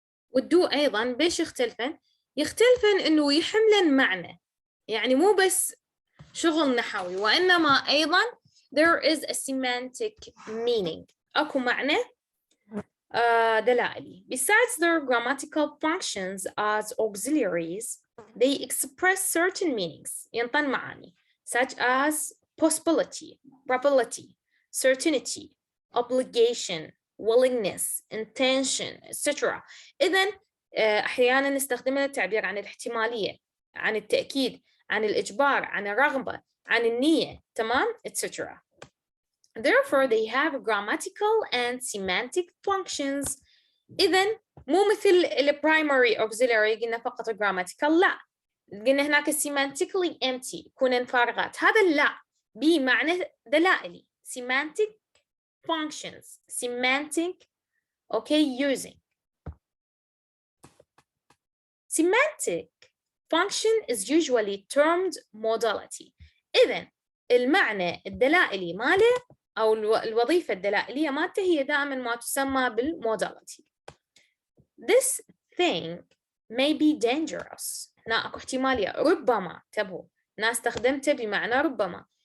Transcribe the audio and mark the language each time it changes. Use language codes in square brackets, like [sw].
[ar] والدو أيضا بيش يختلفن؟ يختلفن إنه يحملن معنى، يعني مو بس شغل نحوي وإنما أيضا [en] there is a semantic meaning. [ar] أكو معنى دلائلي. [en] Besides their grammatical functions as auxiliaries, they express certain meanings. [ar] ينطن معاني [en] such as possibility, probability, certainty, obligation, willingness, intention, etc. [ar] إذن أحيانا نستخدمها للتعبير عن الاحتمالية، عن التأكيد، عن الإجبار، عن الرغبة، عن النية، تمام، etc. [en] Therefore, they have grammatical and semantic functions. [ar] إذن مو مثل primary auxiliary قلنا فقط grammatical، لا، قلنا هناك semantically empty كونن فارغات، هذا لا، بمعنى دلائلي [en] semantic functions, semantic, okay, using. Semantic function is usually termed modality. [ar] إذن المعنى الدلائلي ماله أو الوظيفة الدلائلية مالته هي دائما ما تسمى بالموداليتي. [en] This thing may be dangerous. [ar] هنا أكو احتمالية ربما، انتبهوا، أنا استخدمته بمعنى ربما.